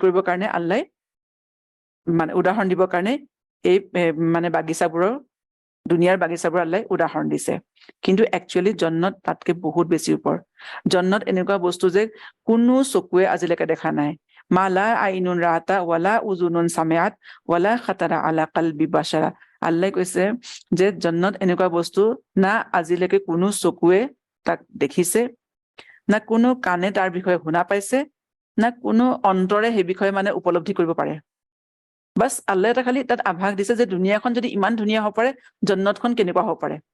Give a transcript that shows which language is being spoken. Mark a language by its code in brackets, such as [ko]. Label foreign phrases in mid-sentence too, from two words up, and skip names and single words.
[as] কৰিবৰ কাৰণে আল্লাহ মানে উদাহৰণ দিবৰ কাৰণে এই মানে বাগিচাবোৰৰ দুনিয়াৰ বাগিচাবোৰ আল্লাহ উদাহৰণ দিছে কিন্তু একচুৱেলি জান্নাত তাতকে বহুত বেছি ওপৰ জান্নাত এনেকুৱা বস্তু যে কোনো চকুৱে আজিলৈকে দেখা নাই [ar] ما لا عين رأت ولا أذن سمعت ولا خطر على قلب بشر [as] আল্লাহ কৈছে যে জান্নাত এনেকুৱা বস্তু না আজিলৈকে কোনো চকুৱে তাক দেখিছে না কোনো কাণে তাৰ বিষয়ে শুনা পাইছে না কোনো অন্তৰে সেই বিষয়ে মানে উপলব্ধি কৰিব পাৰে বাস আল্লাহ এটা খালি তাত আভাস দিছে যে দুনিয়াখন যদি ইমান ধুনীয়া হ'ব পাৰে জান্নাতখন কেনেকুৱা হ'ব পাৰে